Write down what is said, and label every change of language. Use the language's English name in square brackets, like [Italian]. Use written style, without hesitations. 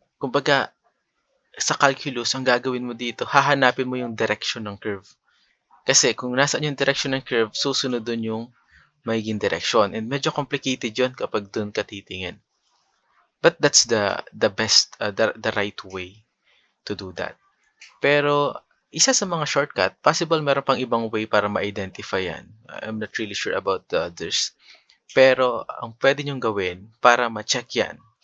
[Filipino] Kumbaga, sa calculus, ang gagawin mo dito, hahanapin mo yung direction ng curve. Kasi kung nasaan yung direction ng curve, susunod dun yung magiging direksyon. And medyo complicated yon kapag doon ka titingin. [English] But that's the best, the right way to do that. [Filipino] Pero, isa sa mga shortcut, possible meron pang ibang way para ma-identify yan. [English] I'm not really sure about the others. [Filipino] Pero, ang pwede nyong gawin para ma-check yan.